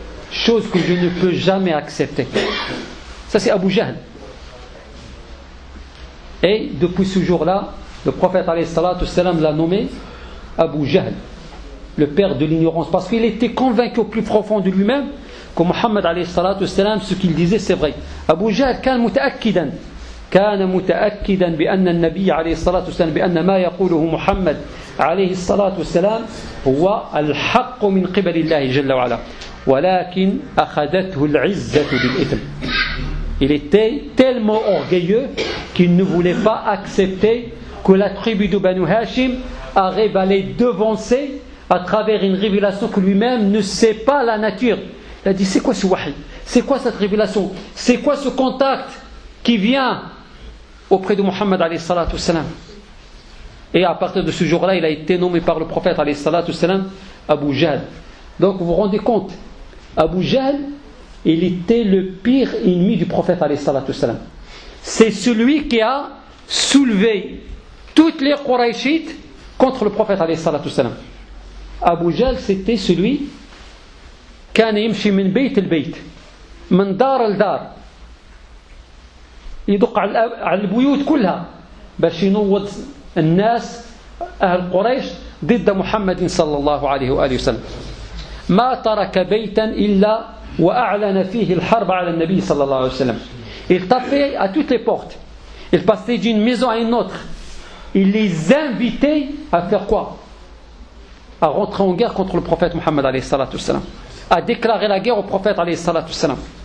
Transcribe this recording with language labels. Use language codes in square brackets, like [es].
[fr] Chose que je ne peux jamais accepter. Ça c'est Abu Jahl. Et depuis ce jour-là, le prophète alayhi salatu wasalam l'a nommé Abu Jahl, le père de l'ignorance. Parce qu'il était convaincu au plus profond de lui-même que Muhammad alayhi salatu wasalam, ce qu'il disait c'est vrai. [ar] Abu Jahl kan muta'akkidan. كان متأكدا بأن النبي عليه الصلاة والسلام بأن ما يقوله محمد عليه الصلاة والسلام هو الحق من قبل الله جل وعلا ولكن أخذته العزة بالإثم. [fr] Il était tellement orgueilleux qu'il ne voulait pas accepter que la tribu de Banu Hashim arrive à les devancer à travers une révélation que lui-même ne sait pas la nature. Il a dit: c'est quoi ce wahy? C'est quoi cette révélation? C'est quoi ce contact qui vient auprès de Muhammad alayhi salatu wasalam? Et à partir de ce jour-là, il a été nommé par le prophète alayhi salatu wasalam Abu Jahl. Donc vous vous rendez compte, Abu Jahl, il était le pire ennemi du prophète alayhi salatu wasalam. C'est celui qui a soulevé toutes les Quraishites contre le prophète alayhi salatu wasalam. [ar] Abu Jahl, [fr] c'était celui [ar] kana yamshi min bayt al bayt, min dar al dar. يدق على البيوت كلها باش ينوض الناس أهل قريش ضد محمد صلى الله عليه وآله وسلم. ما ترك بيتا إلا وأعلن فيه الحرب على النبي صلى الله عليه وسلم. [fr] Il tapait à toutes les portes. Il passait d'une maison à une autre il les invitait à faire quoi? À rentrer en guerre contre le prophète Mohammed alayhi salatu wasalam, à déclarer la guerre au prophète alayhi salatu wasalam.